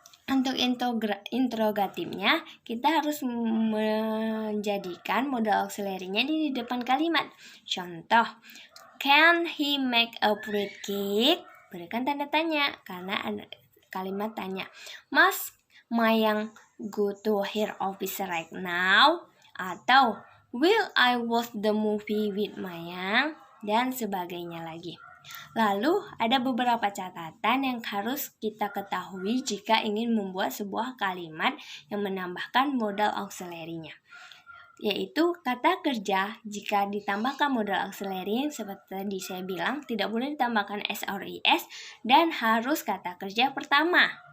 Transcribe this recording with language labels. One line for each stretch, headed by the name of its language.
Indonesian: Untuk interrogatifnya kita harus menjadikan modal auxiliary-nya di depan kalimat. Contoh,
English: can he make a fruit cake?
Indonesian: Berikan tanda tanya karena ada kalimat tanya.
English: Must Mayang go to her office right now?
Indonesian: Atau
English: will I watch the movie with Mayang?
Indonesian: Dan sebagainya lagi. Lalu ada beberapa catatan yang harus kita ketahui jika ingin membuat sebuah kalimat yang menambahkan modal auxiliary-nya. Yaitu kata kerja jika ditambahkan modal auxiliary seperti tadi saya bilang tidak boleh ditambahkan s or es dan harus kata kerja pertama.